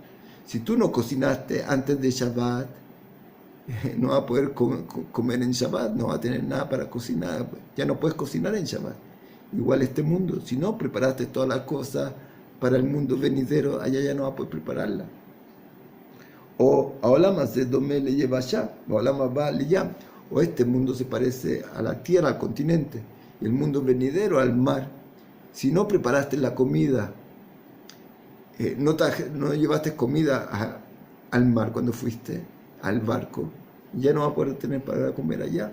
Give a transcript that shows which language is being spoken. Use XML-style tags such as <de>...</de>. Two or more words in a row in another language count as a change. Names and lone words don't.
<es>Si tú no cocinaste antes de Shabbat, no vas a poder comer en Shabbat, no vas a tener nada para cocinar, ya no puedes cocinar en Shabbat. Igual este mundo, si no preparaste todas las cosas para el mundo venidero, allá ya no vas a poder prepararla.</es> <he>או העולם הזה דומה ליבשה, העולם הבא לים.</he> <es>O este mundo se parece a la tierra, al continente, y el mundo venidero al mar. Si no preparaste la comida, no llevaste comida al mar cuando fuiste al barco, ya no vas a poder tener para comer allá.</es>